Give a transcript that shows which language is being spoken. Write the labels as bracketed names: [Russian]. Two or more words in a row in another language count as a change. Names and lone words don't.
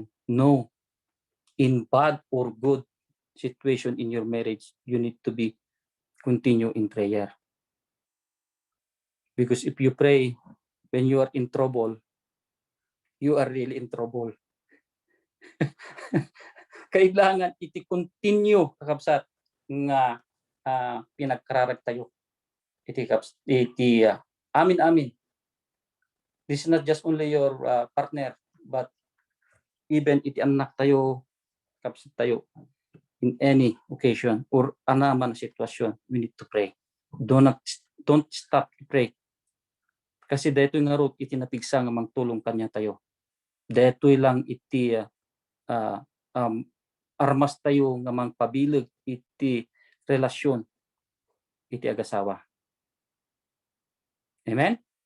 [English] No, in bad or good situation in your marriage you need to be continue in prayer, because if you pray when you are in trouble, you are really in trouble. [Iloko] Kailangan iti continue kakabsat nga pinagkararag tayo iti amin. [English] This is not just only your partner, but even [Iloko] iti anak tayo kapsat tayo [English] in any occasion or [Iloko] anaman sitwasyon [English] we need to pray. Don't stop to pray, [Iloko] kasi daytoy nga rot iti napigsa nga mangtulong kanya tayo. Daytoy lang iti armas tayo nga mangpabileg iti relasyon iti agasawa. Amen.